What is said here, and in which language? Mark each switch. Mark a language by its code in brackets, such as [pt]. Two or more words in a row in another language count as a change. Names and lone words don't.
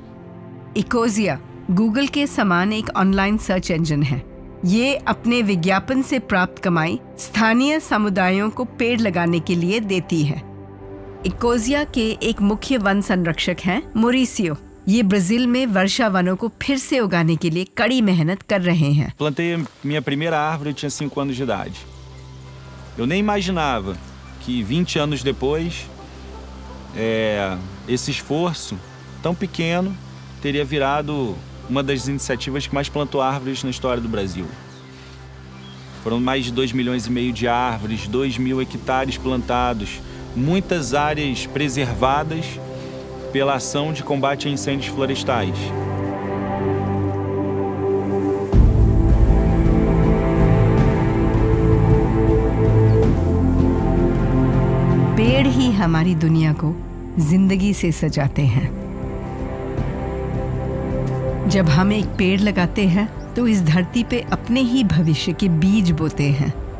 [hi] इकोसिया गूगल के समान एक ऑनलाइन सर्च इंजन है। ये अपने विज्ञापन से प्राप्त कमाई स्थानीय समुदायों को पेड़ लगाने के लिए देती है। इकोसिया के एक मुख्य वन संरक्षक हैं मोरिसियो। ये ब्राजील में वर्षा वनों को फिर से उगाने के लिए कड़ी मेहनत कर रहे हैं। [pt] Plantei minha primeira árvore, eu tinha 5 anos de idade. Eu nem imaginava que 20 anos depois, esse esforço tão pequeno teria virado uma das iniciativas que mais plantou árvores na história do Brasil. Foram mais de 2,5 milhões de árvores, 2.000 hectares plantados, muitas áreas preservadas pela ação de combate a incêndios florestais. [hi] पेड़ ही हमारी दुनिया को जिंदगी से सजाते हैं। जब हम एक पेड़ लगाते हैं तो इस धरती पे अपने ही भविष्य के बीज बोते हैं।